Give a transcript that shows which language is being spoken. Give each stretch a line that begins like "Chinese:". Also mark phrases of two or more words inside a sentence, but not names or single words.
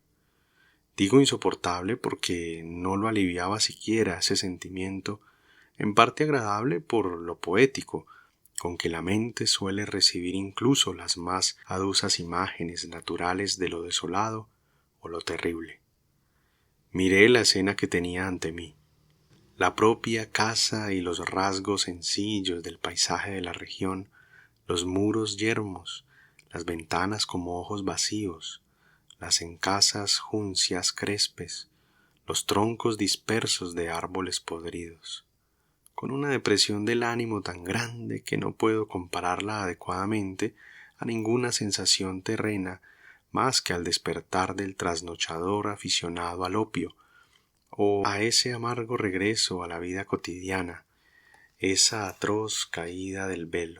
Spanish: Digo insoportable porque no lo aliviaba siquiera ese sentimiento, en parte agradable por lo poético, con que la mente suele recibir incluso las más adusas imágenes naturales de lo desolado o lo terrible. Miré la escena que tenía ante mí, la propia casa y los rasgos sencillos del paisaje de la región, los muros yermos, las ventanas como ojos vacíos, las encasas juncias crespes, los troncos dispersos de árboles podridos, con una depresión del ánimo tan grande que no puedo compararla adecuadamente a ninguna sensación terrena más que al despertar del trasnochador aficionado al opio, o a ese amargo regreso a la vida cotidiana, esa atroz caída del velo.